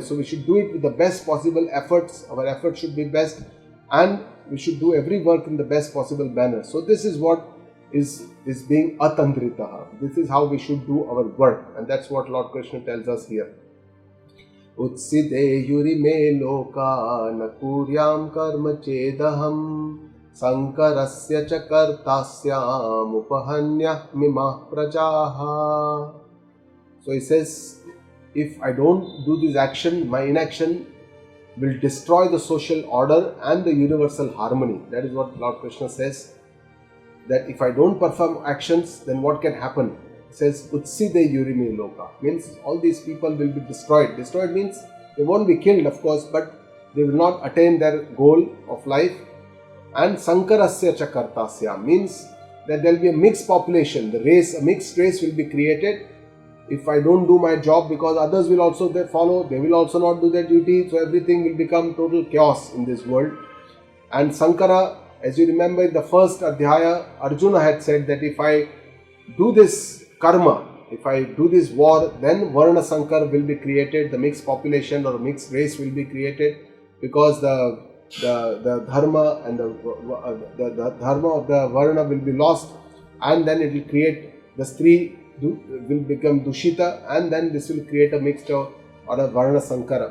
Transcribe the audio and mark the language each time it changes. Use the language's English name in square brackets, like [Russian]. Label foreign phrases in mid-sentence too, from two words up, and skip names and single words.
[English] So we should do it with the best possible efforts. Our efforts should be best, and we should do every work in the best possible manner. So this is what is being atandritaha. This is how we should do our work, and that's what Lord Krishna tells us here. [Sanskrit] Utside yuri me loka nakuryam karma chedaham sankarasya cha kartasyam upahanya mimah prajaha. [English] So he says, if I don't do this action, my inaction will destroy the social order and the universal harmony. That is what Lord Krishna says, that if I don't perform actions, then what can happen? He says, [Sanskrit] Utside yurime loka, [English] means all these people will be destroyed. Destroyed means they won't be killed, of course, but they will not attain their goal of life. And [Sanskrit] sankarasya cha kartasya [English] means that there will be a mixed population, a mixed race will be created. If I don't do my job, because others will also follow, they will also not do their duty, so everything will become total chaos in this world. And Sankara, as you remember in the first adhyaya, Arjuna had said that if I do this karma, if I do this war, then [Sanskrit] Varna Sankar [English] will be created, the mixed population or mixed race will be created, because the dharma and the dharma of the Varna will be lost, and then it will create the Stri will become Dushita, and then this will create a mixture or a [Sanskrit] Varna Sankara.